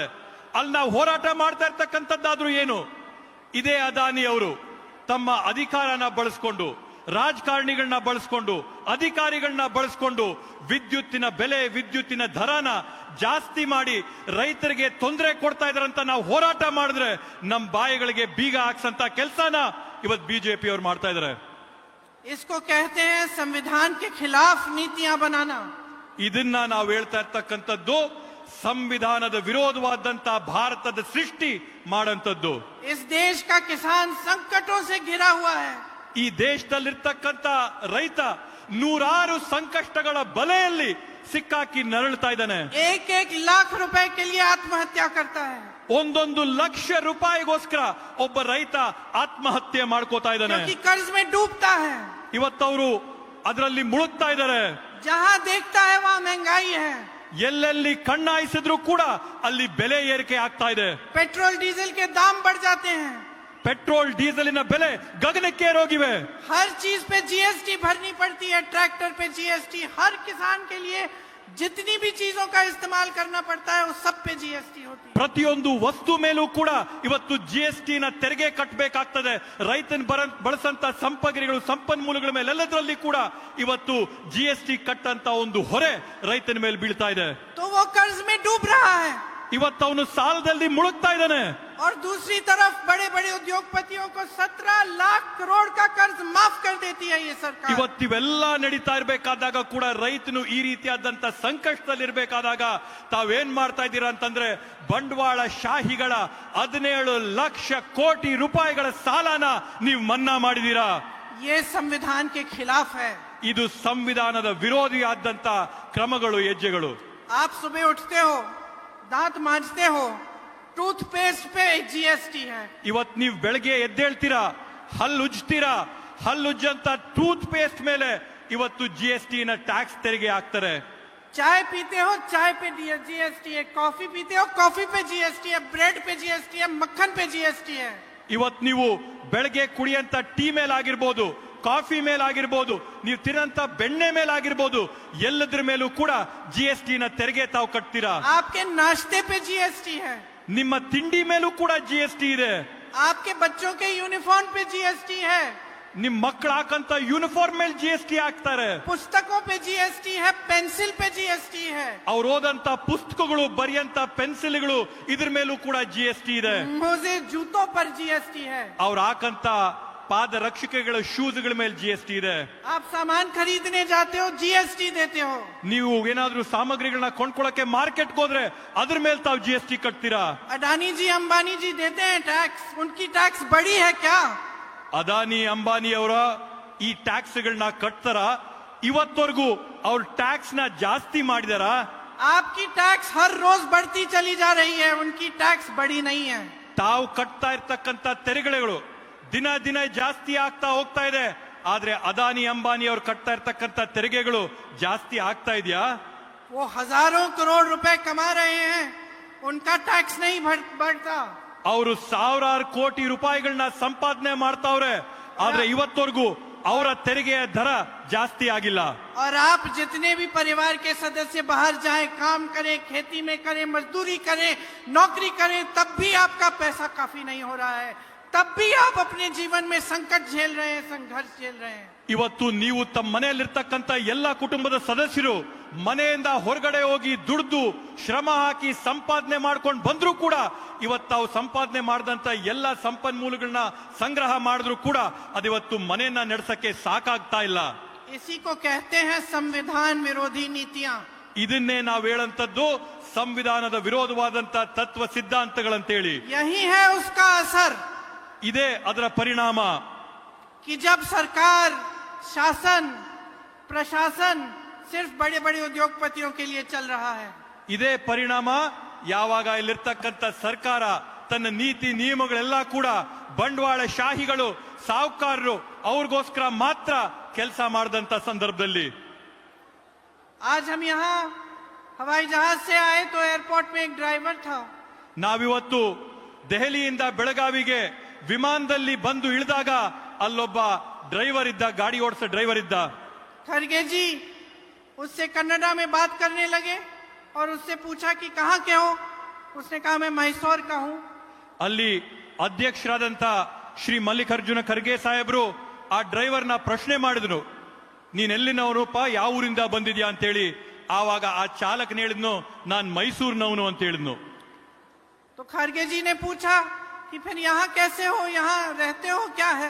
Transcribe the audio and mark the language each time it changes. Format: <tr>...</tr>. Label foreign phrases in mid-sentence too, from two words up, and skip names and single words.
<kn>ಅಲ್ಲಿ ನಾವು ಹೋರಾಟ ಮಾಡ್ತಾ ಇರ್ತಕ್ಕಂಥದ್ದಾದ್ರೂ ಏನು? ಇದೇ ಅದಾನಿ ಅವರು ತಮ್ಮ ಅಧಿಕಾರನ ಬಳಸ್ಕೊಂಡು, ರಾಜಕಾರಣಿಗಳನ್ನ ಬಳಸ್ಕೊಂಡು, ಅಧಿಕಾರಿಗಳನ್ನ ಬಳಸ್ಕೊಂಡು ವಿದ್ಯುತ್ತಿನ ಬೆಲೆ, ವಿದ್ಯುತ್ತಿನ ದರನ ಜಾಸ್ತಿ ಮಾಡಿ ರೈತರಿಗೆ ತೊಂದರೆ ಕೊಡ್ತಾ ಇದಾರಂತ ನಾವು ಹೋರಾಟ ಮಾಡಿದ್ರೆ ನಮ್ಮ ಬಾಯಿಗಳಿಗೆ ಬೀಗ ಹಾಕ್ಸಂತ ಕೆಲಸನ ಇವತ್ತು ಬಿಜೆಪಿ ಅವರು ಮಾಡ್ತಾ ಇದಾರೆ.</kn> <hi>इसको कहते हैं संविधान के खिलाफ नीतियां बनाना।</hi> <kn>ಇದನ್ನ ನಾವು ಹೇಳ್ತಾ ಇರ್ತಕ್ಕಂಥದ್ದು ಸಂವಿಧಾನದ ವಿರೋಧವಾದಂತ ಭಾರತದ ಸೃಷ್ಟಿ ಮಾಡಂತದ್ದು.</kn> <hi>इस देश का किसान संकटों से घिरा हुआ है।</hi> <kn>ಈ ದೇಶದಲ್ಲಿರ್ತಕ್ಕಂಥ ರೈತ ನೂರಾರು ಸಂಕಷ್ಟಗಳ ಬಲೆಯಲ್ಲಿ ಸಿಕ್ಕಾಕಿ ನರಳ್ತಾ ಇದ್ದಾನೆ.</kn> <hi>एक लाख रुपए के लिए आत्महत्या करता है।</hi> <kn>1 ಲಕ್ಷ ರೂಪಾಯಿಗೋಸ್ಕರ ಒಬ್ಬ ರೈತ ಆತ್ಮಹತ್ಯೆ ಮಾಡ್ಕೋತಾ ಇದ್ದಾನೆ.</kn> <hi>क्योंकि कर्ज में डूबता है।</hi> <kn>ಇವತ್ತವರು ಅದರಲ್ಲಿ ಮುಳುಗ್ತಾ ಇದ್ದಾರೆ.</kn> <hi>जहां देखता है वहां महंगाई है।</hi> <kn>ಎಲ್ಲೆಲ್ಲಿ ಕಣ್ಣಾಯಿಸಿದ್ರು ಕೂಡ ಅಲ್ಲಿ ಬೆಲೆ ಏರಿಕೆ ಆಗ್ತಾ ಇದೆ.</kn> <hi>पेट्रोल डीजल के दाम बढ़ जाते हैं।</hi> <kn>ಪೆಟ್ರೋಲ್ ಡೀಸೆಲಿನ ಬೆಲೆ ಗಗನಕ್ಕೇರೋಗಿವೆ.</kn> <hi>हर चीज पे जीएसटी भरनी पड़ती है। ट्रैक्टर पे जीएसटी, हर किसान के लिए जितनी भी चीजों का इस्तेमाल करना पड़ता है उस सब पे जीएसटी होती है।</hi> <kn>ಪ್ರತಿಯೊಂದು ವಸ್ತು ಮೇಲೂ ಕೂಡ ಇವತ್ತು ಜಿಎಸ್ಟಿ ನ ತೆರಿಗೆ ಕಟ್ಟಬೇಕಾಗ್ತದೆ. ರೈತನ ಬಳಸಂತ ಸಂಪನ್ಮೂಲಗಳು, ಸಂಪನ್ಮೂಲಗಳ ಮೇಲೆ ಎಲ್ಲದರಲ್ಲಿ ಕೂಡ ಇವತ್ತು ಜಿಎಸ್ಟಿ ಕಟ್ಟಂತ ಒಂದು ಹೊರೆ ರೈತನ ಮೇಲೆ ಬೀಳ್ತಾ ಇದೆ.</kn> <hi>तो वो कर्ज में डूब रहा है।</hi> <kn>ಇವತ್ತು ಅವನು ಸಾಲದಲ್ಲಿ ಮುಳುಗ್ತಾ ಇದ್ದಾನೆ.</kn> <hi>और दूसरी तरफ बड़े बड़े उद्योगपतियों को 17 लाख करोड़ का कर्ज माफ कर देती है ये सरकार।</hi> <kn>ಇವತ್ತಿವೆಲ್ಲ ನಡೀತಾ ಇರಬೇಕಾದಾಗ ಕೂಡ ರೈತನು ಈ ರೀತಿಯಾದಂತ ಸಂಕಷ್ಟದಲ್ಲಿ ಇರಬೇಕಾದಾಗ ತಾವೇನ್ ಮಾಡ್ತಾ ಇದ್ದೀರಾ ಅಂತಂದ್ರೆ, ಬಂಡವಾಳ ಶಾಹಿಗಳ 17 ಲಕ್ಷ ಕೋಟಿ ರೂಪಾಯಿಗಳ ಸಾಲನ ನೀವು ಮನ್ನಾ ಮಾಡಿದೀರಾ.</kn> <hi>ये संविधान के खिलाफ है।</hi> <kn>ಇದು ಸಂವಿಧಾನದ ವಿರೋಧಿಯಾದಂತ ಕ್ರಮಗಳು, ಹೆಜ್ಜೆಗಳು.</kn> <hi>आप सुबह उठते हो, दांत मांजते हो, टूथपेस्ट पे जीएसटी है।</hi> <kn>ಇವತ್ತು ನೀವು ಬೆಳಗ್ಗೆ ಎದ್ದೇಳ್ತೀರಾ, ಹಲ್ಲುಜ್ತೀರಾ, ಹಲ್ಲುಜ್ಜಂತ ಟೂತ್ ಪೇಸ್ಟ್ ಮೇಲೆ ಇವತ್ತು ಜಿಎಸ್ಟಿ ನ ಟ್ಯಾಕ್ಸ್ ತೆರಿಗೆ ಹಾಕ್ತಾರೆ.</kn> <hi>चाय पीते हो, चाय पे जीएसटी है। कॉफी पीते हो, कॉफी पे जीएसटी है। ब्रेड पे जीएसटी है, मक्खन पे जीएसटी है।</hi> <kn>ಇವತ್ತು ನೀವು ಬೆಳಗ್ಗೆ ಕುಡಿಯಂತ ಟೀ ಮೇಲಾಗಿರ್ಬೋದು, ಕಾಫಿ ಮೇಲಾಗಿರ್ಬೋದು, ನೀವು ತಿನ್ನಂತ ಬೆಣ್ಣೆ ಮೇಲಾಗಿರ್ಬೋದು, ಎಲ್ಲದ್ರ ಮೇಲೂ ಕೂಡ ಜಿಎಸ್ಟಿ ನ ತೆರಿಗೆ ತಾವು ಕಟ್ತೀರಾ.</kn> <hi>आपके नाश्ते पे जीएसटी है।</hi> <kn>ನಿಮ್ಮ ತಿಂಡಿ ಮೇಲೂ ಕೂಡ ಜಿಎಸ್ಟಿ ಇದೆ.</kn> <hi>आपके बच्चों के यूनिफॉर्म पे जीएसटी है।</hi> <kn>ನಿಮ್ ಮಕ್ಕಳು ಹಾಕಂತ ಯೂನಿಫಾರ್ಮ್ ಮೇಲೆ ಜಿಎಸ್ಟಿ ಹಾಕ್ತಾರೆ.</kn> <hi>पुस्तकों पे जीएसटी है, पेंसिल पे जीएसटी है।</hi> <kn>ಅವ್ರು ಓದಂತ ಪುಸ್ತಕಗಳು, ಬರೆಯಂತ ಪೆನ್ಸಿಲ್ಗಳು, ಇದ್ರ ಮೇಲೂ ಕೂಡ ಜಿಎಸ್ಟಿ ಇದೆ.</kn> <hi>मोजे जूतों पर जीएसटी है।</hi> <kn>ಅವ್ರು ಹಾಕಂತ ಪಾದ ರಕ್ಷಕಗಳ ಶೂಸ್ಗಳ ಮೇಲೆ ಜಿಎಸ್ಟಿ ಇದೆ.</kn> <hi>आप सामान खरीदने जाते हो, जीएसटी देते हो।</hi> <kn>ನೀವು ಏನಾದ್ರೂ ಸಾಮಗ್ರಿಗಳನ್ನ ಕೊಂಡ್ಕೊಳ್ಳಕ್ಕೆ ಮಾರ್ಕೆಟ್ ಹೋದ್ರೆ ಅದ್ರ ಮೇಲೆ ತಾವು ಜಿಎಸ್ಟಿ ಕಟ್ತೀರಾ.</kn> <hi>अडानी जी, अंबानी जी देते हैं टैक्स। उनकी टैक्स बड़ी है क्या?</hi> <kn>ಅದಾನಿ, ಅಂಬಾನಿ ಅವರ ಈ ಟ್ಯಾಕ್ಸ್ ಗಳನ್ನ ಕಟ್ತಾರ? ಇವತ್ತವರೆಗೂ ಅವ್ರ ಟ್ಯಾಕ್ಸ್ ನ ಜಾಸ್ತಿ ಮಾಡಿದಾರ?</kn> <hi>आपकी टैक्स हर रोज बढ़ती चली जा रही है, उनकी टैक्स बड़ी नहीं है।</hi> <kn>ತಾವು ಕಟ್ತಾ ಇರ್ತಕ್ಕಂಥ ತೆರಿಗೆಗಳು ದಿನ ದಿನ ಜಾಸ್ತಿ ಆಗ್ತಾ ಹೋಗ್ತಾ ಇದೆ. ಆದ್ರೆ ಅದಾನಿ, ಅಂಬಾನಿ ಅವ್ರು ಕಟ್ತಾ ಇರ್ತಕ್ಕಂಥ ತೆರಿಗೆಗಳು ಜಾಸ್ತಿ ಆಗ್ತಾ ಇದೆಯಾ?</kn> <hi>वो हजारों करोड़ रुपए कमा रहे हैं, उनका टैक्स नहीं बढ़ता।</hi> <kn>ಅವರು ಸಾವಿರಾರು ಕೋಟಿ ರೂಪಾಯಿಗಳನ್ನ ಸಂಪಾದನೆ ಮಾಡ್ತಾವ್ರೆ. ಆದ್ರೆ ಇವತ್ತವರೆಗೂ ಅವರ ತೆರಿಗೆಯ ದರ ಜಾಸ್ತಿ ಆಗಿಲ್ಲ.</kn> <hi>और आप जितने भी परिवार के सदस्य बाहर जाएं, काम करें, खेती में करें, मजदूरी करें, नौकरी करें, तब भी आपका पैसा काफी नहीं हो रहा है. तब भी आप अपने जीवन में संकट झेल रहे हैं, संघर्ष झेल रहे हैं.</hi> <kn>ಇವತ್ತು ನೀವು ತಮ್ಮ ಮನೆಯಲ್ಲಿರ್ತಕ್ಕಂಥ ಎಲ್ಲ ಕುಟುಂಬದ ಸದಸ್ಯರು ಮನೆಯಿಂದ ಹೊರಗಡೆ ಹೋಗಿ ದುಡ್ದು ಶ್ರಮ ಹಾಕಿ ಸಂಪಾದನೆ ಮಾಡ್ಕೊಂಡು ಬಂದ್ರು ಕೂಡ ಇವತ್ತು ತಾವು ಸಂಪಾದನೆ ಮಾಡಿದಂತ ಎಲ್ಲ ಸಂಪನ್ಮೂಲಗಳನ್ನ ಸಂಗ್ರಹ ಮಾಡಿದ್ರು ಕೂಡ ಅದಿವತ್ತು ಮನೆಯನ್ನ ನಡೆಸಕ್ಕೆ ಸಾಕಾಗ್ತಾ ಇಲ್ಲ.</kn> <hi>इसी को कहते हैं संविधान विरोधी नीतियां.</hi> <kn>ಇದನ್ನೇ ನಾವು ಹೇಳಂತದ್ದು ಸಂವಿಧಾನದ ವಿರೋಧವಾದಂತ ತತ್ವ ಸಿದ್ಧಾಂತಗಳಂತೇಳಿ.</kn> <hi>यही है उसका असर</hi> <kn>ಇದೇ ಅದರ ಪರಿಣಾಮ.</kn> <hi>कि जब सरकार, शासन, प्रशासन सिर्फ बड़े बड़े उद्योगपतियों के लिए चल रहा है.</hi> <kn>ಇದೇ ಪರಿಣಾಮ ಯಾವಾಗ ಇಲ್ಲಿರ್ತಕ್ಕಂಥ ಸರ್ಕಾರ ತನ್ನ ನೀತಿ ನಿಯಮಗಳೆಲ್ಲ ಕೂಡ ಬಂಡವಾಳ ಶಾಹಿಗಳು ಸಾಹುಕಾರರು ಅವ್ರಿಗೋಸ್ಕರ ಮಾತ್ರ ಕೆಲಸ ಮಾಡಿದಂತ ಸಂದರ್ಭದಲ್ಲಿ.</kn> <hi>आज हम यहाँ हवाई जहाज से आए तो एयरपोर्ट में एक ड्राइवर था.</hi> <kn>ನಾವಿವತ್ತು ದೆಹಲಿಯಿಂದ ಬೆಳಗಾವಿಗೆ ವಿಮಾನದಲ್ಲಿ ಬಂದು ಇಳಿದಾಗ ಅಲ್ಲೊಬ್ಬ ಡ್ರೈವರ್ ಇದ್ದ, ಗಾಡಿ ಓಡಿಸೋ ಡ್ರೈವರ್ ಇದ್ದ.</kn> <hi>खड़गे जी उससे कन्नड़ा में बात करने लगे और उससे पूछा कि कहाँ के हो. उसने कहा मैं मैसूर का हूँ.</hi> <kn>ಅಲ್ಲಿ ಅಧ್ಯಕ್ಷರಾದಂತ ಶ್ರೀ ಮಲ್ಲಿಕಾರ್ಜುನ ಖರ್ಗೆ ಸಾಹೇಬ್ರು ಆ ಡ್ರೈವರ್ನ ಪ್ರಶ್ನೆ ಮಾಡಿದ್ರು, ನೀನೆಲ್ಲಿನವರಪ್ಪ, ಯಾವ ಊರಿಂದ ಬಂದಿದ್ಯಾ ಅಂತೇಳಿ. ಆವಾಗ ಆ ಚಾಲಕನ ಹೇಳಿದ್ನು, ನಾನ್ ಮೈಸೂರಿನವನು ಅಂತ ಹೇಳಿದ್ನು.</kn> <hi>तो खड़गे जी ने पूछा कि फिर यहाँ कैसे हो, यहाँ रहते हो क्या है.</hi>